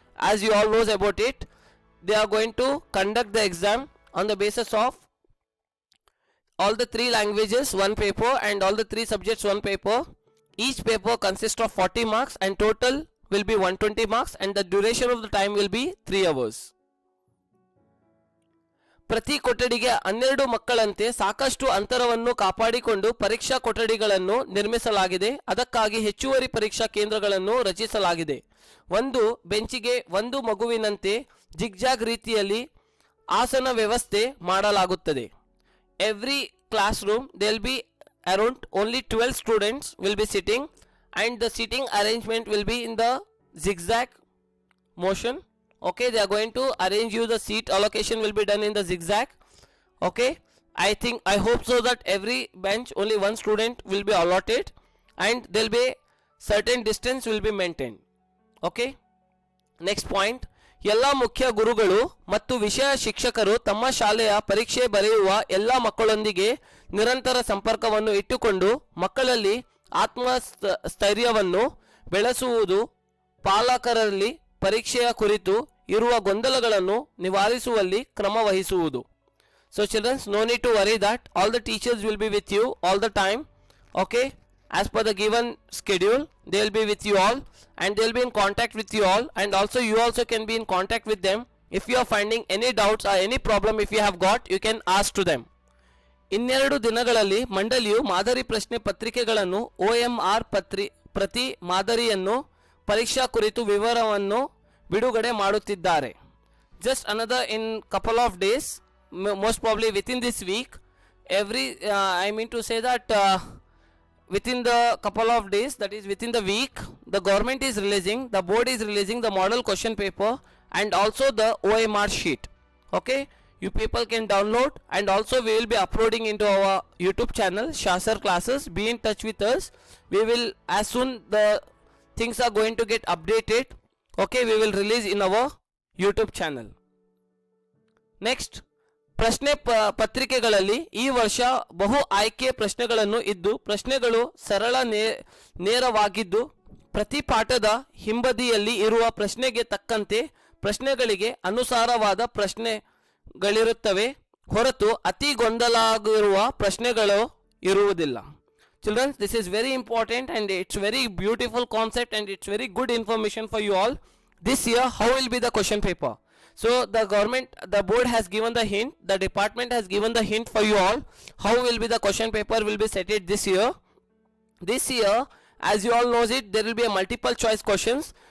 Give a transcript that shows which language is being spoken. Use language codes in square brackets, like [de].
[en] As you all knows about it, they are going to conduct the exam on the basis of all the 3 languages 1 paper and all the 3 subjects 1 paper. Each paper consists of 40 marks and total will be 120 marks, and the duration of the time will be 3 hours. [kn] ಪ್ರತಿ ಕೊಠಡಿಗೆ 12 ಮಕ್ಕಳಂತೆ ಸಾಕಷ್ಟು ಅಂತರವನ್ನು ಕಾಪಾಡಿಕೊಂಡು ಪರೀಕ್ಷಾ ಕೊಠಡಿಗಳನ್ನು ನಿರ್ಮಿಸಲಾಗಿದೆ. ಅದಕ್ಕಾಗಿ ಹೆಚ್ಚುವರಿ ಪರೀಕ್ಷಾ ಕೇಂದ್ರಗಳನ್ನು ರಚಿಸಲಾಗಿದೆ. ಒಂದು ಬೆಂಚಿಗೆ ಒಂದು ಮಗುವಿನಂತೆ ಜಿಗ್ಜಾಗ್ ರೀತಿಯಲ್ಲಿ ಆಸನ ವ್ಯವಸ್ಥೆ ಮಾಡಲಾಗುತ್ತದೆ. [en] Every classroom there will be around only 12 students will be sitting, and the sitting arrangement will be in the zigzag motion. Okay, they are going to arrange you, the seat allocation will be done in the zigzag. Okay, I hope so that every bench only one student will be allotted, and there will be certain distance will be maintained. Okay, next point, [kn] ಎಲ್ಲ ಮುಖ್ಯ ಗುರುಗಳು ಮತ್ತು ವಿಷಯ ಶಿಕ್ಷಕರು ತಮ್ಮ ಶಾಲೆಯ ಪರೀಕ್ಷೆ ಬರೆಯುವ ಎಲ್ಲ ಮಕ್ಕಳೊಂದಿಗೆ ನಿರಂತರ ಸಂಪರ್ಕವನ್ನು ಇಟ್ಟುಕೊಂಡು ಮಕ್ಕಳಲ್ಲಿ ಆತ್ಮಸ್ಥೈರ್ಯವನ್ನು ಬೆಳೆಸುವುದು, ಪಾಲಕರಲ್ಲಿ ಪರೀಕ್ಷೆಯ ಕುರಿತು ಇರುವ ಗೊಂದಲಗಳನ್ನು ನಿವಾರಿಸುವಲ್ಲಿ ಕ್ರಮ ವಹಿಸುವುದು. [en] So children, no need to worry that all the teachers will be with you all the time. Okay, as per the given schedule they will be with you all, and they will be in contact with you all, and also you also can be in contact with them. If you are finding any doubts or any problem if you have got, you can ask to them. [kn] ಇನ್ನೆರಡು ದಿನಗಳಲ್ಲಿ ಮಂಡಳಿಯು ಮಾದರಿ ಪ್ರಶ್ನೆ ಪತ್ರಿಕೆಗಳನ್ನು OMR ಪ್ರತಿ ಮಾದರಿಯನ್ನು ಪರೀಕ್ಷಾ ಕುರಿತು ವಿವರವನ್ನು ಬಿಡುಗಡೆ ಮಾಡುತ್ತಿದ್ದಾರೆ. [en] Just another in couple of days, most probably within this week, I mean to say that within the couple of days, that is within the week, the government is releasing, the board is releasing the model question paper and also the OMR sheet. Okay, you people can download, and also we will be uploading into our YouTube channel Shasar Classes. Be in touch with us. We will, as soon the things are going to get updated, okay, we will release in our YouTube channel. [kn] Next, ಪ್ರಶ್ನೆ ಪತ್ರಿಕೆಗಳಲ್ಲಿ ಈ ವರ್ಷ ಬಹು ಆಯ್ಕೆ ಪ್ರಶ್ನೆಗಳನ್ನು ಇದ್ದು, ಪ್ರಶ್ನೆಗಳು ಸರಳ ನೇರವಾಗಿದ್ದು ಪ್ರತಿ ಪಾಠದ ಹಿಂಬದಿಯಲ್ಲಿ ಇರುವ ಪ್ರಶ್ನೆಗೆ ತಕ್ಕಂತೆ ಪ್ರಶ್ನೆಗಳಿಗೆ ಅನುಸಾರವಾದ ಪ್ರಶ್ನೆಗಳಿರುತ್ತವೆ ಹೊರತು ಅತಿ ಗೊಂದಲಾಗಿರುವ ಪ್ರಶ್ನೆಗಳು ಇರುವುದಿಲ್ಲ. [en] Children, this is very important and it's very beautiful concept and it's very good information for you all. This year, how will be the question paper? So the board has given the hint, the department has given the hint for you all. How will be the question paper will be set it this year? This year, as you all knows it, there will be a multiple choice questions.